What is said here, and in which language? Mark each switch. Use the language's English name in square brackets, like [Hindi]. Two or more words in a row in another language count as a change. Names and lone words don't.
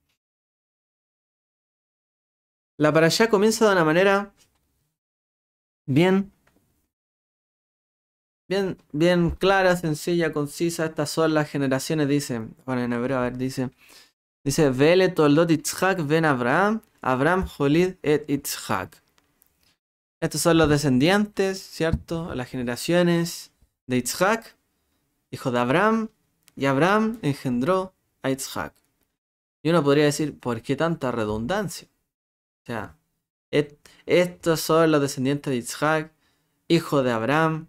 [Spanish] La parashá comienza de una manera bien clara, sencilla, concisa. Estas son las generaciones, dice. Bueno, en hebreo, a ver, dice. [Hebrew] ואלה תולדות יצחק בן אברהם, אברהם הוליד את יצחק. [Spanish] Estos son los descendientes, ¿cierto? Las generaciones de Yitzhak, hijo de Abraham, y Abraham engendró a Yitzhak. Y uno podría decir, ¿por qué tanta redundancia? O sea, estos son los descendientes de Yitzhak, hijo de Abraham.